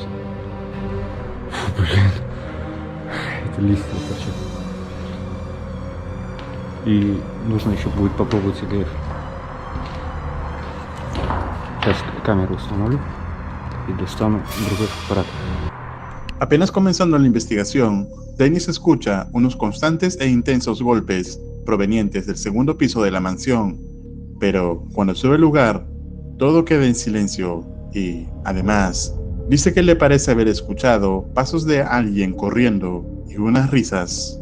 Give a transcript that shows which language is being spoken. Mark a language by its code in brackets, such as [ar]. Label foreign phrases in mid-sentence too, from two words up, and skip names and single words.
[ru] Фу, блин. Это листья торчат. И нужно еще будет попробовать ЭГФ. Сейчас камеру установлю и достану другой аппарат. [es] Apenas comenzando la investigación, Dennis escucha unos constantes e intensos golpes provenientes del segundo piso de la mansión, pero cuando sube al lugar, todo queda en silencio y, además, dice que le parece haber escuchado pasos de alguien corriendo y unas risas.